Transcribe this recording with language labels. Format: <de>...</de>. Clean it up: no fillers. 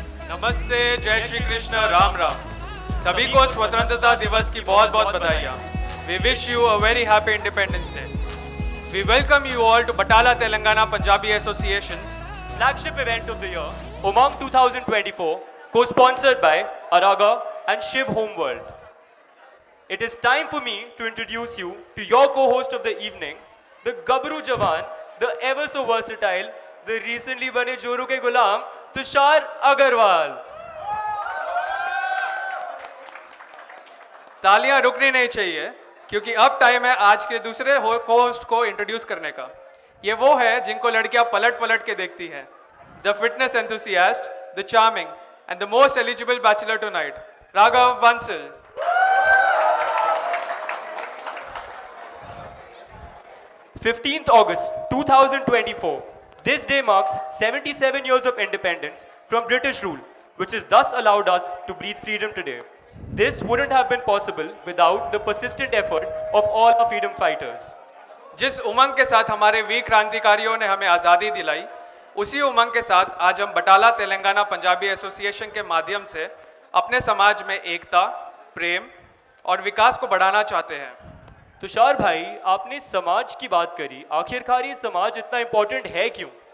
<hi>नमस्ते, जय श्री कृष्ण, राम राम। सभी को स्वतंत्रता दिवस की बहुत बहुत बधाइयाँ।</hi> <en>We wish you a very happy Independence Day. We welcome you all to Batala Telangana Punjabi Association's flagship event of the year, Umang 2024, co-sponsored by Araga and Shiv Home World. it is time for me to introduce you to your co-host of the evening, the Gabru Jawan, the ever so versatile, the recently bane Joru ke Gulam, Tushar Agarwal.</en> <hi>तालियां रुकनी नहीं चाहिए क्योंकि अब time है आज के दूसरे co-host को इंट्रोड्यूस करने का। ये वो है जिनको लड़कियां पलट पलट के देखती हैं। The fitness enthusiast, the charming and the most eligible bachelor tonight, Raghav Bansal.</hi> <en>15th August 2024. This day marks 77 years of independence from British rule, which has thus allowed us to breathe freedom today. This wouldn't have been possible without the persistent effort of all our freedom fighters.</en> <hi>जिस उमंग के साथ हमारे वीर क्रांतिकारियों ने हमें आज़ादी दिलाई, उसी उमंग के साथ आज हम बटाला तेलंगाना पंजाबी एसोसिएशन के माध्यम से अपने समाज में एकता, प्रेम और विकास को बढ़ाना चाहते हैं। तुषार भाई, आपने समाज की बात करी, आखिरकार ये समाज इतना इम्पोर्टेंट है क्यों?</hi>